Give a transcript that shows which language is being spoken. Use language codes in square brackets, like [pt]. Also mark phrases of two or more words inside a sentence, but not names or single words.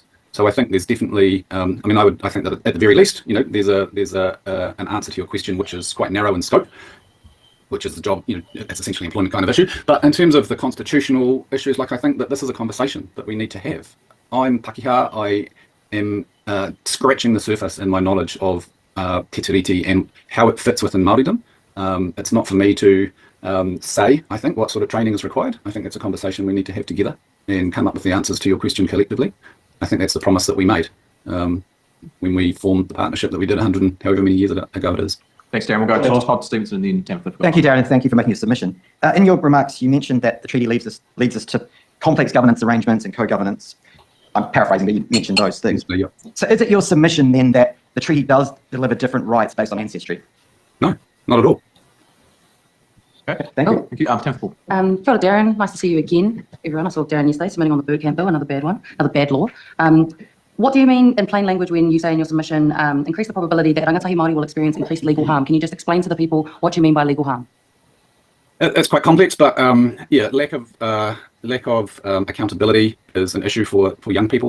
[en] So I think there's definitely, I think that at the very least, there's an answer to your question which is quite narrow in scope, which is the job, it's essentially an employment kind of issue. But in terms of the constitutional issues, I think that this is a conversation that we need to have. I'm Pakeha. I am scratching the surface in my knowledge of [mi] te tiriti [en] and how it fits within Māoridom. It's not for me to say, I think, what sort of training is required. I think it's a conversation we need to have together and come up with the answers to your question collectively. I think that's the promise that we made when we formed the partnership that we did 100 and however many years ago it is. Thanks, Darren. We'll go to Todd Stevenson and then Tampa. Thank you, Darren, and thank you for making your submission. In your remarks, you mentioned that the treaty leads us to complex governance arrangements and co-governance. I'm paraphrasing, but you mentioned those things. Yeah. So is it your submission then that the treaty does deliver different rights based on ancestry? No, not at all. Okay. Thank you. Thank you. Tampa. [mi] Kia ora, Darren. [en] Nice to see you again, everyone. I saw Darren yesterday submitting on the Bird Camp Bill, another bad one, another bad law. What do you mean in plain language when you say in your submission, increase the probability that [mi] rangatahi Māori [en] will experience increased legal harm? Can you just explain to the people what you mean by legal harm? It's quite complex, but lack of accountability is an issue for young people.